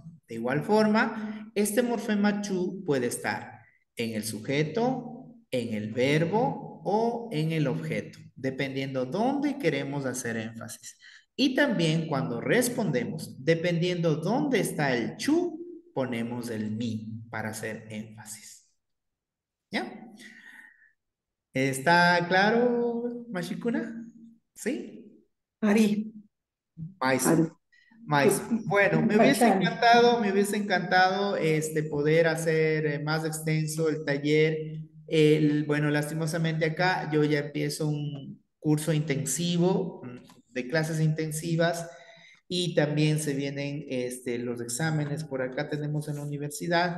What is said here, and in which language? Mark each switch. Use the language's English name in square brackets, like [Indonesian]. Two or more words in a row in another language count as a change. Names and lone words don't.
[Spanish] De igual forma, este morfema chu puede estar en el sujeto, en el verbo o en el objeto, dependiendo dónde queremos hacer énfasis. Y también cuando respondemos, dependiendo dónde está el chu, ponemos el mi para hacer énfasis. ¿Ya? ¿Está claro, [Quechua] Mashikuna? [Spanish] ¿Sí? [Quechua] Ari, Mais. Ari. [Spanish] Mais. Bueno, [Quechua] Pachani. [Spanish] me hubiese encantado poder hacer más extenso el taller. Bueno, lastimosamente acá yo ya empiezo un curso intensivo de clases intensivas y también se vienen los exámenes por acá tenemos en la universidad.